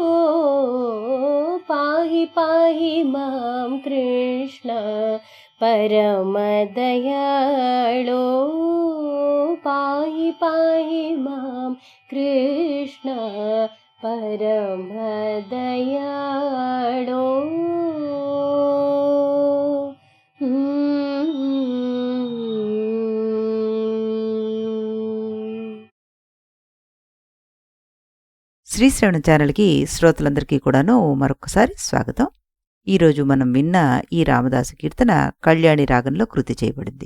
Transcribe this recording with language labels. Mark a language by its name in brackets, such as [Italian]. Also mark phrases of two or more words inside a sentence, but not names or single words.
[Sanskrit] पाहि पाहि मां कृष्ण परमदयाळो। पाहि पाहि मां कृष्ण परमदयाळो। [Telugu] శ్రీశ్రవణ ఛానల్కి శ్రోతలందరికీ కూడాను మరొకసారి స్వాగతం. ఈరోజు మనం విన్న ఈ రామదాసు కీర్తన కళ్యాణి రాగంలో కృతి చేయబడింది.